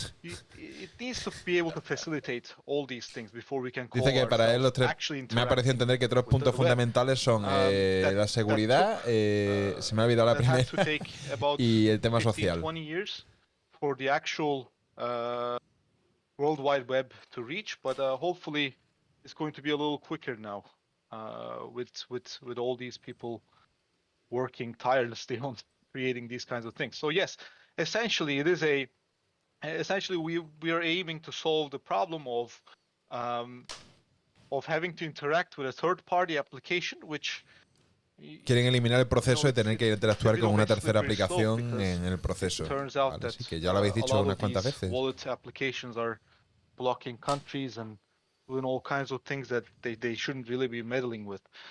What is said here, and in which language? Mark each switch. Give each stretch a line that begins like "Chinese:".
English: It needs to be able to facilitate all these things before we can call
Spanish: Dice que para él los tres, me ha parecido entender que tres puntos fundamentales son la seguridad, se me ha olvidado la primera, y el tema social.
English: 20 years for the actual World Wide Web to reach, but hopefully it's going to be a little quicker now with all these people working tirelessly on creating these kinds of things. So yes, essentially it is essentially we are aiming to solve the problem of having to interact with a third-party application, which
Spanish: quieren eliminar el proceso de tener que interactuar con una tercera aplicación en el proceso. Vale, así que ya lo habéis dicho unas cuantas veces.
English: Wallet applications are blocking countries and doing all kinds of things that they shouldn't really be meddling with.